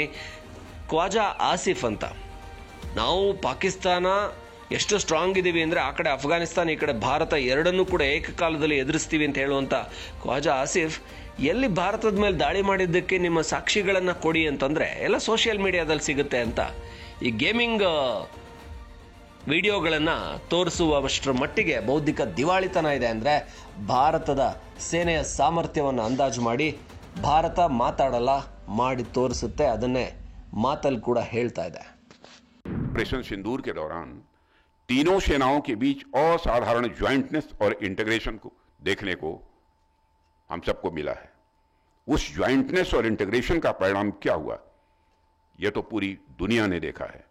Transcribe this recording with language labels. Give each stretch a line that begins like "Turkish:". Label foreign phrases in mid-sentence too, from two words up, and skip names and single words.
Kannada: ಖ್ವಾಜಾ ಆಸಿಫ್ ಅಂತ, ನಾವು ಪಾಕಿಸ್ತಾನ ಎಷ್ಟು ಸ್ಟ್ರಾಂಗ್ ಇದ್ದೀವಿ ಅಂದರೆ, ಆ ಕಡೆ ಅಫ್ಘಾನಿಸ್ತಾನ, ಈ ಕಡೆ ಭಾರತ ಎರಡನ್ನೂ ಕೂಡ ಏಕಕಾಲದಲ್ಲಿ ಎದುರಿಸ್ತೀವಿ ಅಂತ ಹೇಳುವಂಥ ಖ್ವಾಜಾ ಆಸಿಫ್ ಎಲ್ಲಿ ಭಾರತದ ಮೇಲೆ ದಾಳಿ ಮಾಡಿದ್ದಕ್ಕೆ ನಿಮ್ಮ ಸಾಕ್ಷಿಗಳನ್ನು ಕೊಡಿ ಅಂತಂದರೆ ಎಲ್ಲ ಸೋಷಿಯಲ್ ಮೀಡಿಯಾದಲ್ಲಿ ಸಿಗುತ್ತೆ ಅಂತ ಈ ಗೇಮಿಂಗ್ ವಿಡಿಯೋಗಳನ್ನು ತೋರಿಸುವಷ್ಟರ ಮಟ್ಟಿಗೆ ಬೌದ್ಧಿಕ ದಿವಾಳಿತನ ಇದೆ. ಅಂದರೆ ಭಾರತದ ಸೇನೆಯ ಸಾಮರ್ಥ್ಯವನ್ನು ಅಂದಾಜು ಮಾಡಿ ಭಾರತ ಮಾತಾಡಲ್ಲ, ಮಾಡಿ ತೋರಿಸುತ್ತೆ. ಅದನ್ನೇ ಮಾತಲ್ಲಿ ಕೂಡ ಹೇಳ್ತಾ ಇದೆ.
Hindi: ऑपरेशन सिंदूर के दौरान तीनों सेनाओं के बीच असाधारण ज्वाइंटनेस और इंटीग्रेशन को देखने को हम सबको मिला है. उस ज्वाइंटनेस और इंटीग्रेशन का परिणाम क्या हुआ, यह तो पूरी दुनिया ने देखा है.